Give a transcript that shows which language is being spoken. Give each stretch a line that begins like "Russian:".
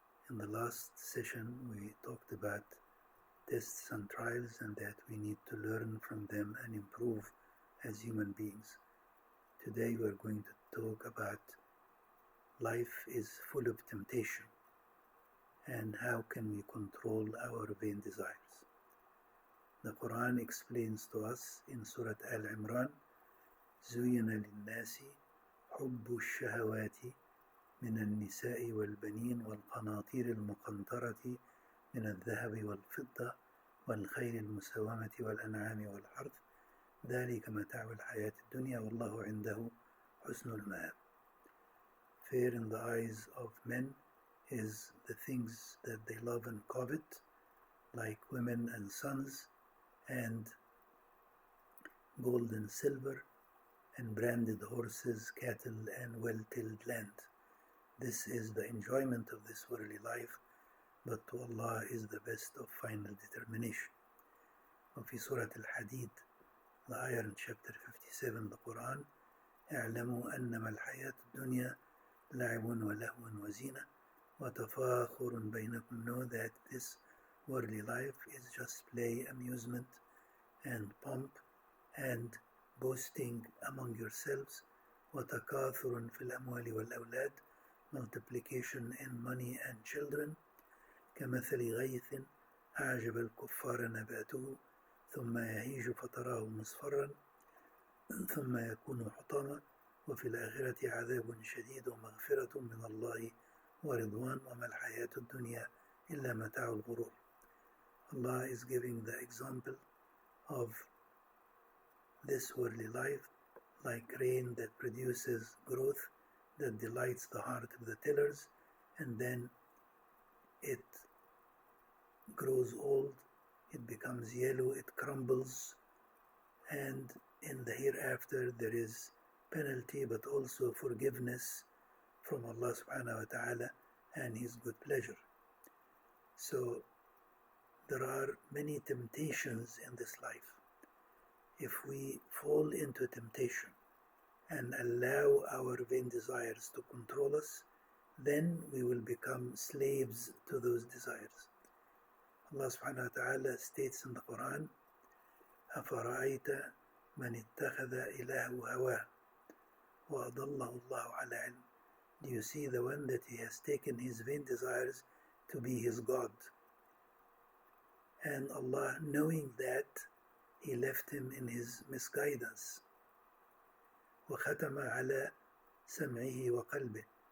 English: In the last session, we talked about tests and trials and that we need to learn from them and improve as human beings. Today, we are going to talk about life is full of temptation and how can we control our vain desires. The Quran explains to us in Surah Al-Imran,
Arabic: زُيِّنَ لِلنَّاسِ حُبُّ الشَّهَوَاتِ مِنَ النِّسَاءِ وَالْبَنِينَ وَالْقَنَاطِيرِ الْمُقَنطَرَةِ مِنَ الذَّهَبِ وَالْفِضَّةِ وَالْخَيْلِ الْمُسَوَّمَةِ وَالْأَنْعَامِ وَالْحَرْثِ ذَلِكَ مَتَاعُ الْحَيَاةِ الدُّنْيَا وَاللَّهُ عِنْدَهُ حُسْنُ الْمَآبِ.
English: Fair in the eyes of men is the things that they love and covet, like women and sons, and gold and silver, and branded horses, cattle, and well-tilled land. This is the enjoyment of this worldly life, but to Allah is the best of final determination.
Arabic: وفي سورة الحديد,
English: the ayah in chapter 57, the Quran,
Arabic: اعلموا أنما الحياة الدنيا لعب ولهو وزينة وتفاخر بينكم.
English: Know that this worldly life is just play, amusement, and pomp, and boasting among yourselves.
Arabic: وتكاثر في الأموال والأولاد,
English: multiplication in money and children.
Arabic: كمثل غيث أعجب الكفار نباته ثم يهيج فتراه مصفرا ثم يكون حطاما وفي الآخرة عذاب شديد ومغفرة من الله ورضوان وما الحياة الدنيا إلا متاع الغرور.
English: Allah is giving the example of this worldly life like rain that produces growth that delights the heart of the tillers, and then it grows old, it becomes yellow, it crumbles, and in the hereafter there is penalty but also forgiveness from Allah subhanahu wa ta'ala and His good pleasure. So there are many temptations in this life. If we fall into temptation and allow our vain desires to control us, then we will become slaves to those desires. Allah subhanahu wa ta'ala states in the Quran,
Arabic: أَفَرَأَيْتَ مَنِ اتَّخَذَ إِلَهُ هَوَاهُ وَأَضَلَّهُ اللَّهُ عَلَى عِلْمٍ.
English: Do you see the one that he has taken his vain desires to be his God? And Allah, knowing that, He left him in his misguidance.
Arabic: وَخَتَمَ عَلَى سَمْعِهِ وَقَلْبِهِ.